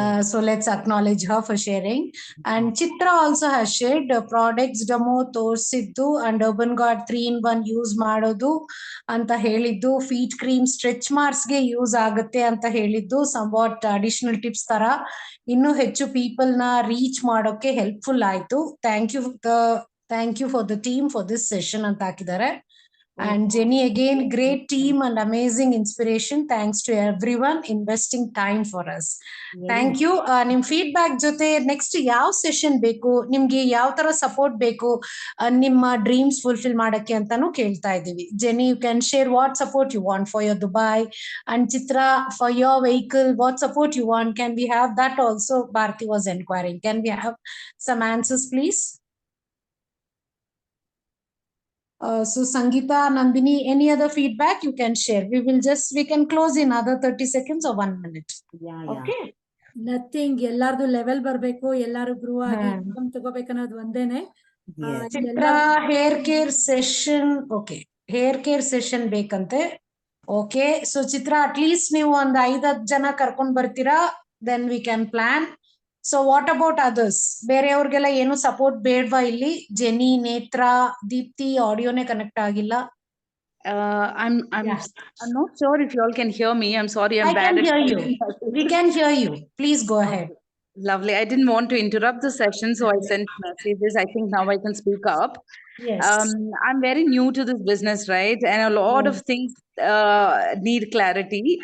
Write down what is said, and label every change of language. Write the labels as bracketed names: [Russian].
[English] So let's acknowledge her for sharing. [Kannada] And Chitra also has shared products demo ತೋರಿಸಿದ್ದು and urban guard 3-in-1 use ಮಾಡೋದು ಅಂತ ಹೇಳಿದ್ದು, feet cream stretch ಮಾರ್ಕ್ಸ್ಗೆ use ಆಗುತ್ತೆ ಅಂತ ಹೇಳಿದ್ದು, some what additional tips ತರ ಇನ್ನೂ ಹೆಚ್ಚು ಪೀಪಲ್ ನ ರೀಚ್ ಮಾಡೋಕೆ ಹೆಲ್ಪ್ಫುಲ್ ಆಯ್ತು. [English] thank you for the team for this session [Kannada] ಅಂತ ಹಾಕಿದ್ದಾರೆ. [English] And Jenny, again, great team and amazing inspiration. Thanks to everyone investing time for us. Thank you. [Kannada] ನಿಮ್ feedback ಜೊತೆ ನೆಕ್ಸ್ಟ್ ಯಾವ ಸೆಷನ್ ಬೇಕು, ನಿಮ್ಗೆ ಯಾವ ತರ ಸಪೋರ್ಟ್ ಬೇಕು ನಿಮ್ಮ ಡ್ರೀಮ್ಸ್ ಫುಲ್ಫಿಲ್ ಮಾಡಕ್ಕೆ ಅಂತಾನು ಕೇಳ್ತಾ ಇದೀವಿ. [English] Jenny, you can share what support you want for your Dubai, and Chitra, for your vehicle, what support you want. Can we have that also? Bharti was inquiring. Can we have some answers, please? So Sangeeta, Nandini, any other feedback you can share? We can close in another 30 seconds or 1 minute. Yeah. Okay. [Kannada] Nothing, ಎಲ್ಲಾರ್ದು level ಬರ್ಬೇಕು, ಎಲ್ಲಾರು ಗ್ರೂ ಆಗಿ income ತಗೋಬೇಕನ್ನೋದು ಒಂದೇನೆ. [English] Yes. [Kannada] ಚಿತ್ರ hair care session, okay, hair care session ಬೇಕಂತೆ. Okay, so Chitra at least ನೀವು ಒಂದ್ 5-10 ಜನ ಕರ್ಕೊಂಡ್ ಬರ್ತೀರಾ, [English] Then we can plan. So what about others? [Kannada] ಬೇರೆಯವ್ರಿಗೆಲ್ಲ ಏನು ಸಪೋರ್ಟ್ ಬೇಡ್ವಾ ಇಲ್ಲಿ? ಜೆನಿ, ನೇತ್ರಾ, ದೀಪ್ತಿ ಆಡಿಯೋನೇ ಕನೆಕ್ಟ್ ಆಗಿಲ್ಲ. [English] I'm Yeah. I'm not sure if you all can hear me. I'm sorry, I'm I bad can at hear you. We can hear you. Please go ahead. Lovely. I didn't want to interrupt the session, so I sent messages. I think now I can speak up. Yes. I'm very new to this business, right? And a lot of things need clarity.